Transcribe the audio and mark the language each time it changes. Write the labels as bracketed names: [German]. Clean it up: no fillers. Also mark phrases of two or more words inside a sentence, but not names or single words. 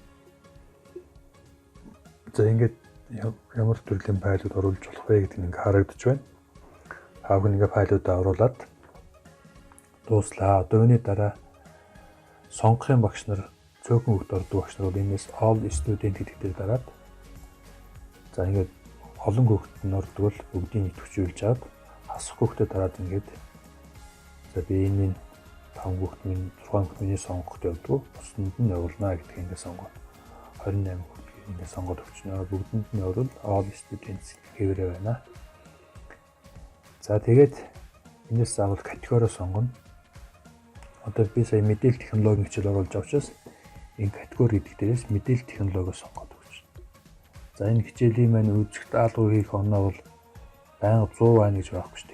[Mongolian] За ингээд ямар төрлийн файлууд оруулж болох вэ гэдэг нь ингээд харагдаж байна. Та бүхэн ингээд файлуудаа оруулаад дууслаа. Одоо үүний дараа сонгохын багш нар цөөхөн хүүхд ордог багш нар бол энэс [English] all student [Mongolian] гэдэг дээр дараад за ингээд олон хүүхд нь ордог бол бүгдийг идэвхжүүлж аваад хасах хүүхдэд дараад ингээд за би энэ 5 хүүхэд минь 6 хүүхэд миний сонгоход явдгүй. Бусдад нь явуулнаа гэдгийг ингээд сонгоод 28 хүүхэд ингээд сонгоод өгчнөө. Бүгдэнд нь явуул [English] all students [Mongolian] гэвэрээ байна. За тэгээд энэс заавал категори сонгоно. Одоо би сая мэдээлэл технологийн хичээл оруулж байгаа учраас энэ категори гэдэг дээрээс мэдээлэл технологио сонгоод өгч. За энэ хичээлийн маань үзэх даалгавар хийх оноо бол байнга 100 байна гэж байхгүй ш.